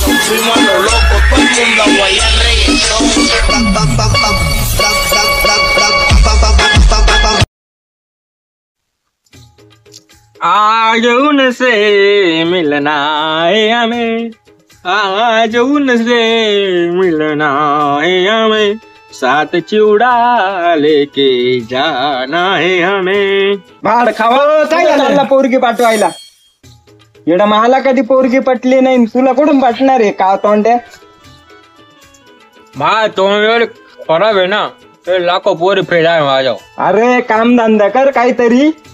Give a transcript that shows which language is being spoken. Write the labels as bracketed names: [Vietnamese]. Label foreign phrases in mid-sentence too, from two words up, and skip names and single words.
[Spanish] fuimos a lo loco, todo el mundo a guayar reggaetón. [Hindi] आज उनसे मिलना है हमें, आज उनसे मिलना है हमें, साथ चिवडा लेके जाना है हमें. [Marathi] भाड खावा चालला पोरगी पाठवायला. एवढा मला कधी पोरगी पटली नाही, तुला कुठून पटणार आहे का तोंड्या? मा तोंड खराब आहे ना, ते लाखो पोरी फेडा आहे माझ्या. अरे काम धंदा कर काहीतरी.